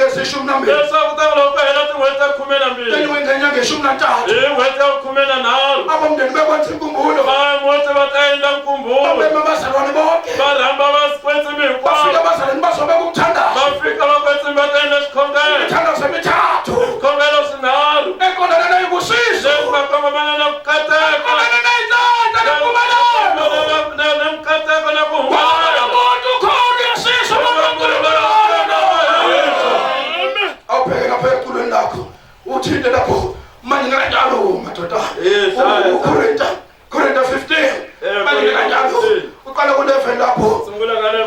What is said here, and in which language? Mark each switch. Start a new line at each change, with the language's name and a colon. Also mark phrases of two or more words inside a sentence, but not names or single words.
Zulu: ishumi nambili
Tsonga: leswaku ta loko hela tin'hweti ta 12
Zulu: then wengenya ngeshumi nantathu
Tsonga: hi n'hweti ya 13
Zulu: abomndeni bekwenza inkumbulo
Tsonga: muti va ta endla nkumbulo
Zulu: abeme abazalwane bonke
Tsonga: va rhamba vakwetsimbi
Zulu: bafika
Tsonga: hinkwavo
Zulu: abazalwane bazobeka umthandazo
Tsonga: va fika vakwetsimbi va ta endla xikhongelo
Zulu: imithandazo emithathu
Tsonga: xikhongelo swinharhu
Zulu: eqondana nayibusiso
Tsonga: leswi nga kongomana na ku kateka
Zulu: eqondana nayinzanda nempumelelo
Tsonga: na nkateko na ku
Zulu: wabona
Tsonga: humelela
Zulu: umuntu ukhona uyasiza nomankulunkulu awubheke lapha eculweni lakho uthinte lapho manje kanjalo madoda uKorinta 15 manje kanjalo uqala ku11 lapho
Tsonga: sungula ngale